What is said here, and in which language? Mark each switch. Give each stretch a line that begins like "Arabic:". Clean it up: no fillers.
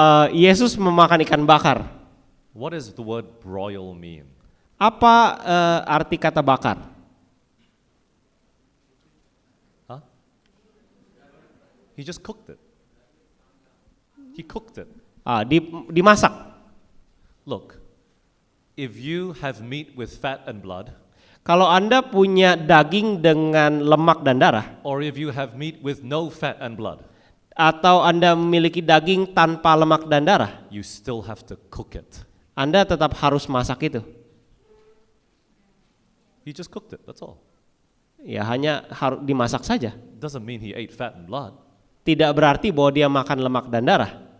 Indonesian: Yesus memakan ikan bakar.
English: What does the word broil mean?
Indonesian: Apa arti kata bakar?
English: Huh? He just cooked it. He cooked it.
Indonesian: Dimasak.
English: Look, if you have meat with fat and blood,
Indonesian: Kalau Anda punya daging dengan lemak dan darah,
English: or if you have meat with no fat and blood,
Indonesian: atau Anda memiliki daging tanpa lemak dan darah,
English: you still have to cook it.
Indonesian: Anda tetap harus masak itu.
English: He just cooked it, that's all.
Indonesian: Ya hanya harus dimasak saja.
English: Doesn't mean he ate fat and blood.
Indonesian: Tidak berarti bahwa dia makan lemak dan darah.